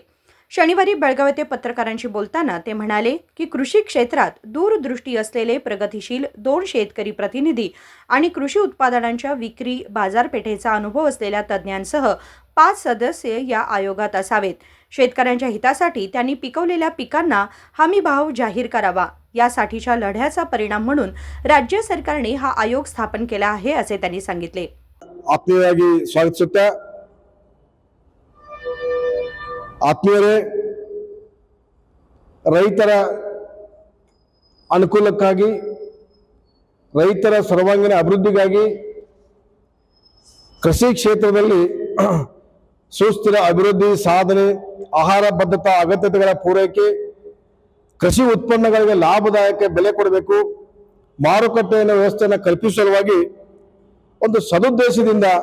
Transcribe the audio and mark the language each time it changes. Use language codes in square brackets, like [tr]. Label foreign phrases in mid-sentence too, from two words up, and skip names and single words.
[mr] शनिवारी बेळगाव येथे पत्रकारांशी बोलताना ते म्हणाले की कृषी क्षेत्रात दूरदृष्टी असलेले प्रगतिशील 2 शेतकरी प्रतिनिधी आणि कृषी उत्पादनांच्या विक्री बाजारपेठेचा अनुभव असलेल्या तज्ज्ञांसह 5 सदस्य या आयोगात असावेत। शेतकऱ्यांच्या हितासाठी त्यांनी पिकवलेल्या पिकांना हमी भाव जाहीर करावा यासाठीच्या लढ्याचा परिणाम म्हणून राज्य सरकारने हा आयोग स्थापन केला आहे असे त्यांनी सांगितले। [kn] ಆತ್ಮೀಯವಾಗಿ ಸ್ವಾಗತಿಸುತ್ತಾ ಆತ್ಮೀಯರೇ, ರೈತರ ಅನುಕೂಲಕ್ಕಾಗಿ ರೈತರ ಸರ್ವಾಂಗೀಣ ಅಭಿವೃದ್ಧಿಗಾಗಿ ಕೃಷಿ ಕ್ಷೇತ್ರದಲ್ಲಿ ಸುಸ್ಥಿರ ಅಭಿವೃದ್ಧಿ ಸಾಧನೆ, ಆಹಾರ ಭದ್ರತಾ ಅಗತ್ಯತೆಗಳ ಪೂರೈಕೆ, ಕೃಷಿ ಉತ್ಪನ್ನಗಳಿಗೆ ಲಾಭದಾಯಕ ಬೆಲೆ ಕೊಡಬೇಕು, ಮಾರುಕಟ್ಟೆಯ ವ್ಯವಸ್ಥೆಯನ್ನು ಕಲ್ಪಿಸುವವಾಗಿ ಒಂದು ಸದುದ್ದೇಶದಿಂದ